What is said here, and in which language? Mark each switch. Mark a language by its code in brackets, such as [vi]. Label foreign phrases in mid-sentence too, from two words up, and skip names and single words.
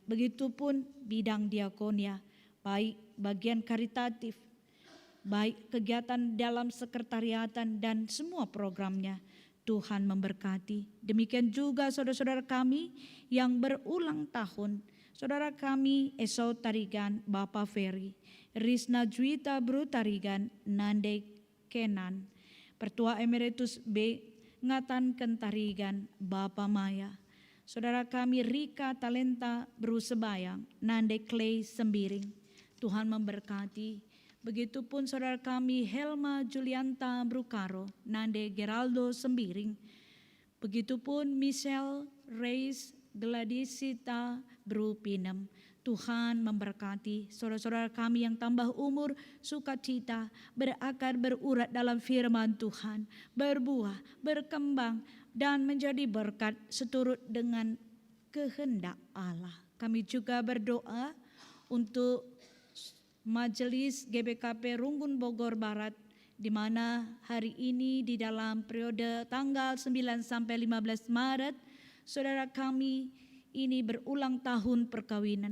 [id] Begitupun bidang diakonia, baik bagian karitatif, baik kegiatan dalam sekretariatan dan semua programnya. Tuhan memberkati. Demikian juga saudara-saudara kami yang berulang tahun. Saudara kami Esau Tarigan, Bapak Ferry, Risna Juwita Bru Tarigan, Nande Kenan, Pertua Emeritus B. Ngatan Kentarigan, Bapak Maya. Saudara kami Rika Talenta Bru Sebayang, Nande Clay Sembiring. Tuhan memberkati. Begitupun saudara kami Helma Julianta Brukaro, Nande Geraldo Sembiring. Begitupun Michelle Reis Gladysita Bru Pinem. Tuhan memberkati saudara-saudara kami yang tambah umur, sukacita, berakar, berurat dalam firman Tuhan, berbuah, berkembang, dan menjadi berkat seturut dengan kehendak Allah. Kami juga berdoa untuk Majelis GBKP Runggun Bogor Barat, di mana hari ini di dalam periode tanggal 9 sampai 15 Maret, saudara kami ini berulang tahun perkawinan.